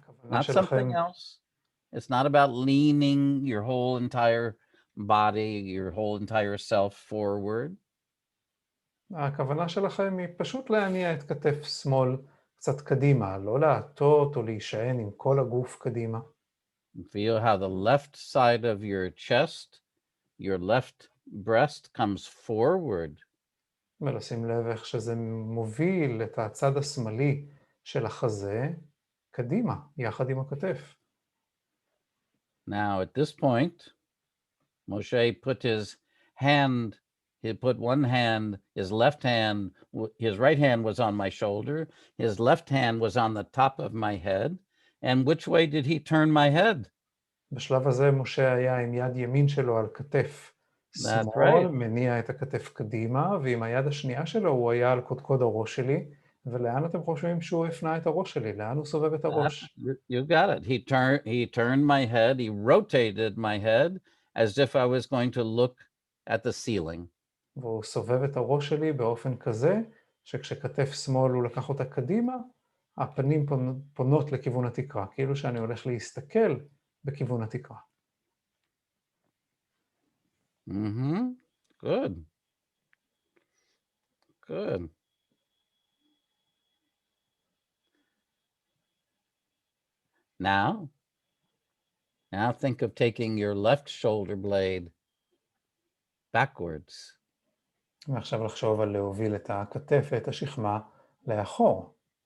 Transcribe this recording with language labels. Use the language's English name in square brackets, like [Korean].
[English] Not something else. It's not about leaning your whole entire body, your whole entire self forward. [Hebrew] הכוונה שלכם היא פשוט להניע את כתף שמאל קצת קדימה, לא להטות או להישען עם כל הגוף קדימה. [English] Feel how the left side of your chest, your left breast comes forward. [Hebrew] ולשים לב איך שזה מוביל את הצד השמאלי של החזה קדימה, יחד עם הכתף. [English] Now, at this point, Moshe put his hand, he put one hand, his left hand, his right hand was on my shoulder, his left hand was on the top of my head. And which way did he turn my head? [Hebrew] בשלב הזה משה היה עם יד ימין שלו על כתף שמאל, מניע את הכתף קדימה, ועם היד השנייה שלו הוא היה על קודקוד הראש שלי, ולאן אתם חושבים שהוא הפנה את הראש שלי? לאן הוא סובב את הראש? [English] You got it. He turned my head, he rotated my head as if I was going to look at the ceiling. [Hebrew] והוא סובב את הראש שלי באופן כזה, שכשכתף שמאל הוא לקח אותה קדימה, הפנים פונות לכיוון התקרה, כאילו שאני הולך להסתכל בכיוון התקרה. [English] Good. Good. Now think of taking your left shoulder blade backwards. [Hebrew] ועכשיו לחשוב על להוביל את הכתף ואת השכמה לאחור.